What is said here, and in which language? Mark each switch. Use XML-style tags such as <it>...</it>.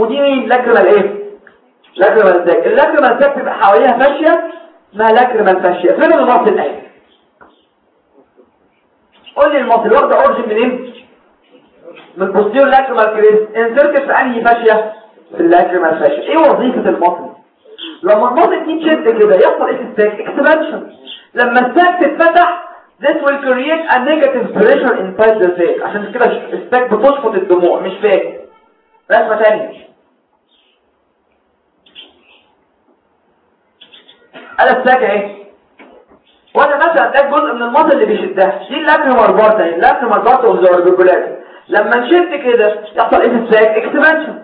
<ar>ودي مين؟ لاكريمال ايه؟ لاكريمال ساك. اللاكريمال ساك بيبقى حواليها فاشيه اسمها لاكريمال فاشيه. فين المصل ده؟ قول لي المصل واخد اورجن منين؟ من بوستيرور لاكريمال كريست. انسيركت في انهي فاشيه؟ في اللاكريمال فاشيه. ايه وظيفه المصل؟ لما المصل دي تشد كده يحصل ايه في الساك؟ اكسبانشن. لما الساك تتفتح</ar> <en>This will create a negative pressure inside the sac.</en> <ar>عشان كده الساك بتشفط الدموع مش فاك. رسمة تانية. أنا الساك إيه؟ وأنا مثلا ده جزء من المصل اللي بيشدها. دي اللاكريمال بارت يعني اللاكريمال بارت أوف ذا أوربيكولاري. لما نشد كده يحصل إيه في الساك؟ إكسبانشن.</ar>